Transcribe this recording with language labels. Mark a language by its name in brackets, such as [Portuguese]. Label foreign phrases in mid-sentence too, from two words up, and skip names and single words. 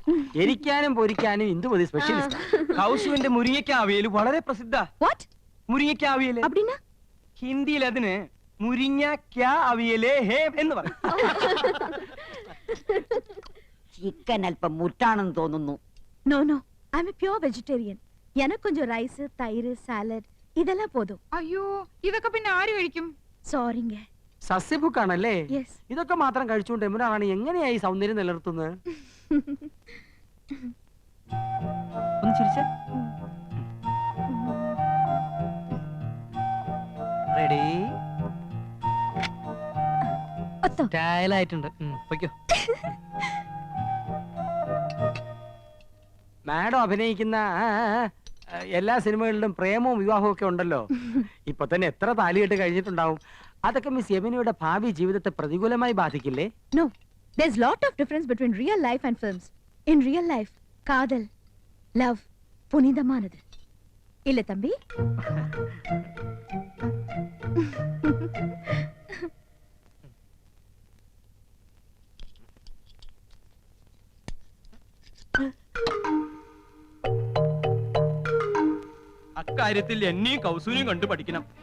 [Malayalam] എരിക്കാനും പൊരിക്കാനും ഇന്ദുമതി സ്പെഷ്യലിസ്റ്റ്. കൗസുവിന്റെ മുരിങ്ങയ്ക്കാവിയല് വളരെ പ്രസിദ്ധ. [English] What? [Malayalam] മുരിങ്ങയ്ക്കാവിയല് [Tamil] அப்படினா? [Malayalam] ഹിന്ദിയിൽ അതിന് മുരിങ്ങ ക്യാ അവിയലേ ഹേ എന്ന് പറയും. ചിക്കൻ അല്പം മുറ്റാണെന്ന് തോന്നുന്നു. [English] No no I am pure vegetarian. [Tamil] எனக்கு கொஞ்சம் ரைஸ் தயிர் சாலட் இதெல்லாம் போதும். [Malayalam] അയ്യോ ഇതൊക്കെ പിന്നെ ആര് കഴിക്കും? [Tamil] சாரிங்க. [Malayalam] സസ്യഭുക്കാണല്ലേ? യെസ്. ഇതൊക്കെ മാത്രം കഴിച്ചുകൊണ്ട് യമുന റാണി എങ്ങനെയായി സൗന്ദര്യം നിലനിർത്തുന്നത്? ഒന്ന് ചിരിച്ചേ. റെഡി? ഒത്തോ. സ്റ്റൈലായിട്ടുണ്ട്. പൊയ്ക്കോ. മാഡം അഭിനയിക്കുന്ന എല്ലാ സിനിമകളിലും പ്രേമവും വിവാഹവും ഒക്കെ ഉണ്ടല്ലോ. ഇപ്പൊ തന്നെ എത്ര താലികെട്ട് കഴിഞ്ഞിട്ടുണ്ടാവും. അതൊക്കെ മിസ് യമുനയുടെ ഭാവി ജീവിതത്തെ പ്രതികൂലമായി ബാധിക്കില്ലേ? [English] No, there's lot of difference between real life and films. In real life, [Tamil] காதல், love, புனிதமானது. இல்ல தம்பி? [Malayalam] അക്കാര്യത്തിൽ എന്നെയും കൗസൂരിയും കണ്ടു പഠിക്കണം.